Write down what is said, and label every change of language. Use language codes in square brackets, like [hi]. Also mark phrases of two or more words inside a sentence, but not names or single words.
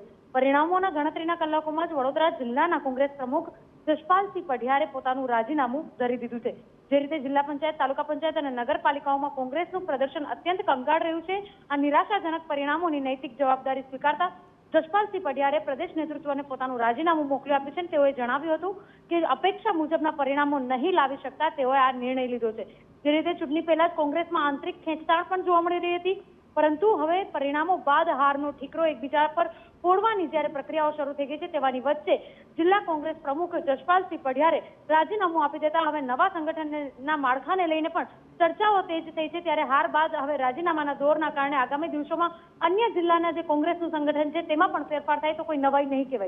[gu] પરિણામોના ગણતરીના કલાકોમાં જ વડોદરા જિલ્લાના કોંગ્રેસ પ્રમુખ જશપાલસિંહ પઢિયારે પોતાનું રાજીનામું ધરી દીધું છે। જે રીતે જિલ્લા પંચાયત, તાલુકા પંચાયત અને નગરપાલિકાઓમાં કોંગ્રેસનું પ્રદર્શન અત્યંત કંગાળ રહ્યું છે। આ નિરાશાજનક પરિણામોની નૈતિક જવાબદારી સ્વીકારતા જશપાલસિંહ પઢિયારે પ્રદેશ નેતૃત્વને પોતાનું રાજીનામું મોકલી આપ્યું છે। તેઓએ જણાવ્યું હતું કે અપેક્ષા મુજબના પરિણામો નહીં લાવી શકતા તેઓએ આ નિર્ણય લીધો છે। જે રીતે ચૂંટણી પહેલા જ કોંગ્રેસમાં આંતરિક ખેંચતાણ પણ જોવા મળી રહી હતી, પરંતુ હવે પરિણામો બાદ હારનો ઠીકરો એકબીજા પર ફોડવાની જ્યારે પ્રક્રિયાઓ શરૂ થઈ ગઈ છે તેવાની વચ્ચે જિલ્લા કોંગ્રેસ પ્રમુખ જશપાલસિંહ પઢિયારે રાજીનામું આપી દેતા હવે નવા સંગઠનના માળખાને લઈને પણ ચર્ચાઓ તેજ થઈ છે। ત્યારે હાર બાદ હવે રાજીનામાના દૌરના કારણે આગામી દિવસોમાં અન્ય જિલ્લાના જે કોંગ્રેસનું સંગઠન છે તેમાં પણ ફેરફાર થાય તો કોઈ નવાઈ નહીં કહેવાય।